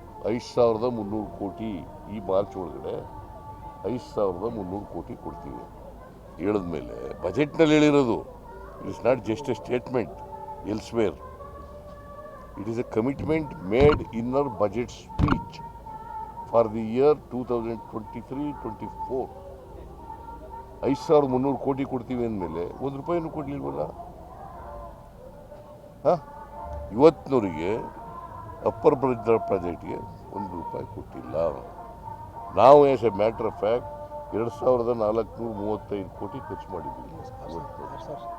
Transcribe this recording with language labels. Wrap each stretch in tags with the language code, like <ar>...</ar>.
<kn>5,300 ಕೋಟಿ ಈ ಮಾರ್ಚ್ ಒಳಗಡೆ 5,300 ಕೋಟಿ ಕೊಡ್ತೀವಿ ಹೇಳಿದ್ಮೇಲೆ ಬಜೆಟ್ನಲ್ಲಿ ಹೇಳಿರೋದು.</kn> <en>It is not just a statement elsewhere. It is a commitment made in our budget speech for the year 2023-24.</en> <kn>5,300 ಕೋಟಿ ಕೊಡ್ತೀವಿ ಅಂದಮೇಲೆ 1 ರೂಪಾಯಿನೂ ಕೊಡಲಿಲ್ವಲ್ಲ? ಇವತ್ತಿನವರಿಗೆ ಅಪ್ಪರ್ ಭದ್ರಾ ಪ್ರಾಜೆಕ್ಟ್ಗೆ 1 ರೂಪಾಯಿ ಕೊಟ್ಟಿಲ್ಲ. ನಾವು</kn> <en>as a matter of fact</en> <kn>2435 ಕೋಟಿ ಖರ್ಚು ಮಾಡಿದ್ದೀವಿ ಇವತ್ತು.</kn>